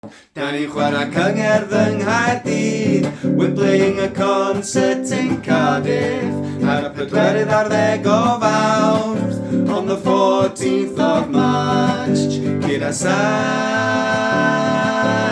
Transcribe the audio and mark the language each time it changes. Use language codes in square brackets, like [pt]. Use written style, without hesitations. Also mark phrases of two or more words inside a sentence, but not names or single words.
[cy] Dan ni'n chwarae Cyngerdd yng Nghaerdydd. [en] We're playing a concert in Cardiff [cy] ar y 4 o Fawrth [en] on the 14th of March. [cy] Gyda Sam